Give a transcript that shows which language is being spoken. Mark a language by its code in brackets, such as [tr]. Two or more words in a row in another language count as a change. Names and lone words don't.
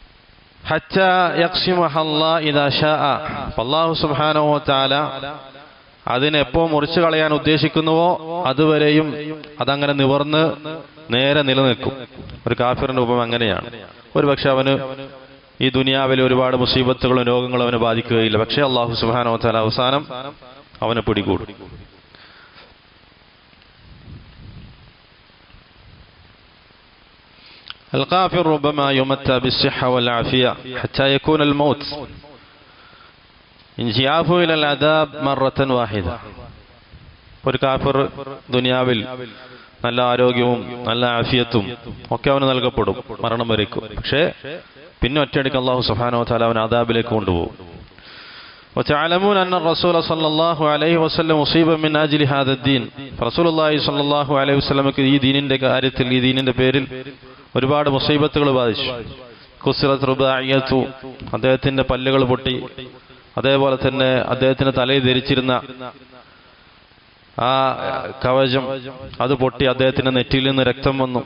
[ar] حتى يقصمها الله إذا شاء, الله سبحانه وتعالى [ml] അതിനെപ്പോ മുറിച്ചു കളയാൻ ഉദ്ദേശിക്കുന്നുവോ അതുവരെയും അതങ്ങനെ നിവർന്ന് നേരെ നിലനിൽക്കും. ഒരു കാഫിറിന്റെ ഉപമ അങ്ങനെയാണ്. ഒരുപക്ഷെ അവന് ഈ ദുനിയാവിലെ ഒരുപാട് മുസീബത്തുകളും രോഗങ്ങളും അവനെ ബാധിക്കുകയില്ല. പക്ഷേ [ar] الله سبحانه وتعالى [ml] അവസാനം അവനെ പിടികൂടും. [ar] الكافر ربما يمتع بالصحة والعافية حتى يكون الموت انجيافه إلى العذاب مرة واحدة. [ml] ഒരു കാഫിർ ദുനിയാവിൽ നല്ല ആരോഗ്യവും നല്ല ആഫിയത്തും ഒക്കെ അവന് നൽകപ്പെടും, മരണം വരയ്ക്കും. പക്ഷേ പിന്നെ ഒറ്റയടിക്ക് [ar] الله سبحانه وتعالى [ml] അവനെ അദാബിലേക്ക് കൊണ്ടുപോകും. [ar] وتعلمون أن الرسول صلى الله عليه وسلم أصيب من أجل هذا الدين. [ml] റസൂലുള്ളാഹി [ar] صلى الله عليه وسلم [ml] ഈ ദീനിന്റെ കാര്യത്തിൽ, ഈ ദീനിന്റെ പേരിൽ ഒരുപാട് മുസീബത്തുകൾ ബാധിച്ചു. [ar] كسرت رباعيته, [ml] അദ്ദേഹത്തിന്റെ പല്ലുകൾ പൊട്ടി. അതേപോലെ തന്നെ അദ്ദേഹത്തിന്റെ തലയിൽ ധരിച്ചിരുന്ന ആ കവചം അത് പൊട്ടി, അദ്ദേഹത്തിന്റെ നെറ്റിയിൽ നിന്ന് രക്തം വന്നു.